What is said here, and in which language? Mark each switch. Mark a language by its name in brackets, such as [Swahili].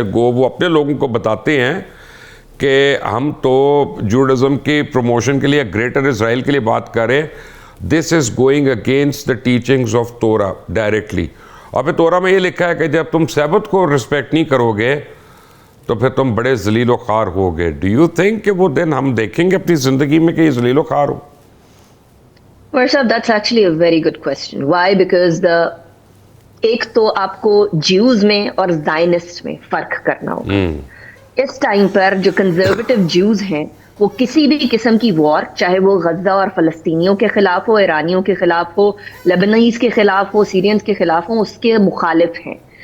[Hindi] वो अपने लोगों को बताते हैं कि हम तो जूडाइज्म के प्रमोशन के लिए, ग्रेटर इज़राइल के लिए बात करें, [English] This is going against the teachings of Torah directly. [Hindi] और फिर तोरा में ये लिखा है कि जब तुम सैबत को रिस्पेक्ट नहीं करोगे तो फिर तुम बड़े जलीलो ख़ार होगे। [English] do you think [Hindi] कि वो दिन हम देखेंगे अपनी ज़िंदगी में कि ये जलीलो ख़ार हो? [English] Well, sir, that's actually a very good question. Why? [Hindi] Because एक तो आपको ज्यूज में और ज़ायनिस्ट में फ़र्क करना होगा। इस टाइम पर जो कंजर्वेटिव ज्यूज हैं वो किसी भी किस्म की वॉर, चाहे वो गजा और फ़लस्तीनियों के ख़िलाफ़ हो, ईरानियों के ख़िलाफ़ हो, लेबनानीज़ के ख़िलाफ़ हो, सीरियंस के ख़िलाफ़ हो, उसके मुखालिफ हैं।